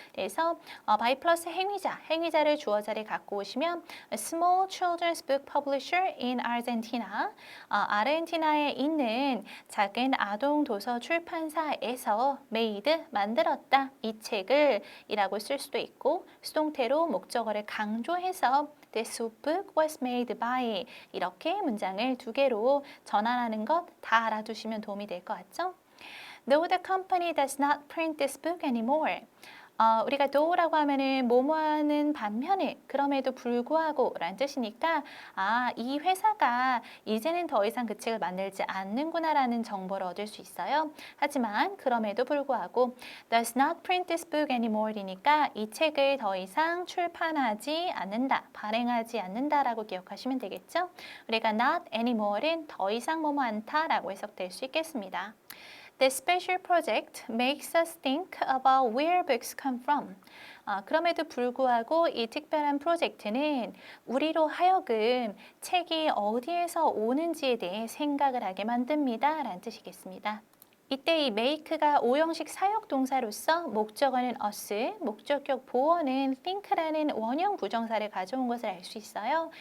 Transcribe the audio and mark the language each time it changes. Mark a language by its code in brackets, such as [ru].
[ko] 그래서 by 플러스 행위자를 주어 자리에 갖고 오시면 [en] a small children's book publisher in Argentina, [ko] 아르헨티나에 있는 작은 아동 도서 출판사에서 made, 만들었다. 이 책을 이라고 쓸 수도 있고 수동태로 목적어를 강조해서 [en] This book was made by [ko] 이렇게 문장을 두 개로 전환하는 것 다 알아두시면 도움이 될 것 같죠? [en] No, the company does not print this book anymore. [ko] 우리가 though,라고 하면은 뭐뭐하는 반면에 그럼에도 불구하고 라는 뜻이니까 이 회사가 이제는 더 이상 그 책을 만들지 않는구나 라는 정보를 얻을 수 있어요. 하지만 그럼에도 불구하고 [en] does not print this book anymore [ko] 이니까 이 책을 더 이상 출판하지 않는다, 발행하지 않는다 라고 기억하시면 되겠죠. 우리가 not anymore는 더 이상 뭐뭐 않다 라고 해석될 수 있겠습니다. [en] This special project makes us think about where books come from. [ko] 그럼에도 불구하고 이 특별한 프로젝트는 우리로 하여금 책이 어디에서 오는지에 대해 생각을 하게 만듭니다. 라는 뜻이겠습니다. 이때 이 make가 오형식 사역 동사로서 목적어는 us, 목적격 보어는 think라는 원형 부정사를 가져온 것을 알 수 있어요.